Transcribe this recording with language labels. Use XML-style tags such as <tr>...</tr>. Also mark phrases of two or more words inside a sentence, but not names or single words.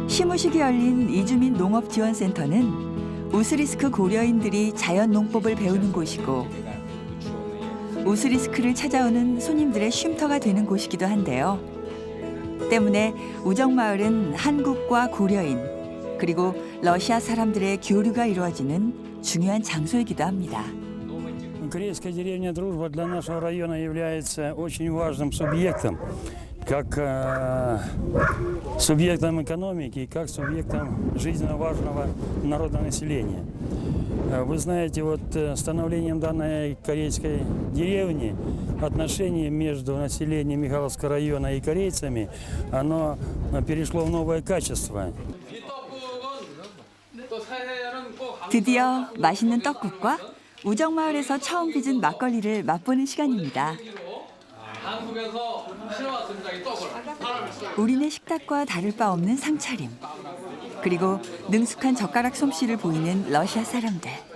<ko>사무실이 열린 이주민 농업지원센터는 우스리스크 고려인들이 자연 농법을 배우는 곳이고 우스리스크를 찾아오는 손님들의 쉼터가 되는 곳이기도 한데요. 때문에 우정마을은 한국과 고려인 그리고 러시아 사람들의 교류가 이루어지는 중요한 장소이기도 합니다.</ko> <ru>Корейская деревня «Дружба» для нашего района является очень важным субъектом, как субъектом экономики, как субъектом жизненно важного народонаселения. Вы знаете, вот становлением данной корейской деревни отношения между населением Михайловского района и корейцами, оно перешло в новое качество.</ru> <ko>이 떡국은 또 새해에는 꼭 드디어 맛있는 떡국과 우정마을에서 처음 빚은 막걸리를 맛보는 시간입니다. 한국에서 실어왔습니다. 이 떡을. 우리네 식탁과 다를 바 없는 상차림. 그리고 능숙한 젓가락 솜씨를 보이는 러시아 사람들.</ko>